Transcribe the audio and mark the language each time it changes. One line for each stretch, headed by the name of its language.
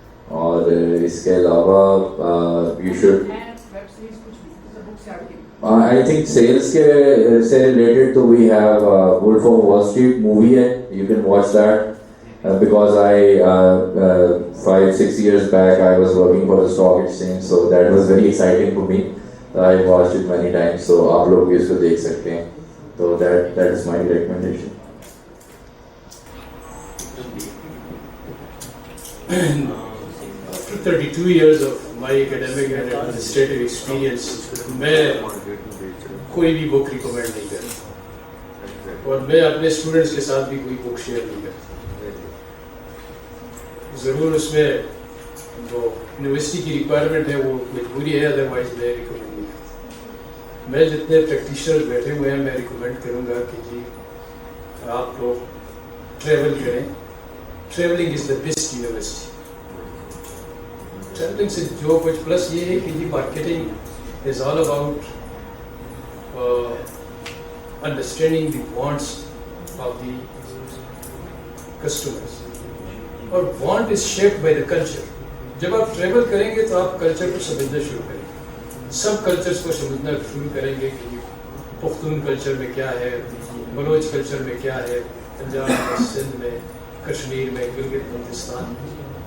Urdu: اور اس کے علاوہ
English: you should I think sales کے سے related تو we have Wolf of Wall Street movie ہے, you can watch that. Because I 5-6 years back I was working for the stock exchange, so that was very exciting for me. I watched it many times,
Urdu: so آپ لوگ بھی اس کو دیکھ سکتے ہیں.
English: So that is my recommendation. After 32 years of my academic and administrative experience,
Urdu: میں کوئی بھی بک ریکمینڈ نہیں کرتا, اور میں اپنے اسٹوڈنٹس کے ساتھ بھی کوئی بک شیئر نہیں کرتا. ضرور اس میں جو یونیورسٹی کی ریکوائرمنٹ ہے وہ مجبوری ہے, ادروائز میں ریکمینڈ نہیں کرتا. میں جتنے پریکٹیشنر بیٹھے ہوئے ہیں میں ریکمینڈ کروں گا کہ جی آپ لوگ ٹریول کریں.
English: Travelling is the best university.
Urdu: Travelling سے جو کچھ پلس یہ ہے کہ جی
English: Marketing is all about understanding the wants of the customers. اور want is shaped by the culture.
Urdu: جب آپ ٹریول کریں گے تو آپ کلچر کو سمجھنا شروع کریں گے, سب کلچرس کو سمجھنا شروع کریں گے کہ پختون کلچر میں کیا ہے, بلوچ کلچر میں کیا ہے, پنجاب میں, سندھ میں, کشمیر میں, گلگت بلتستان میں.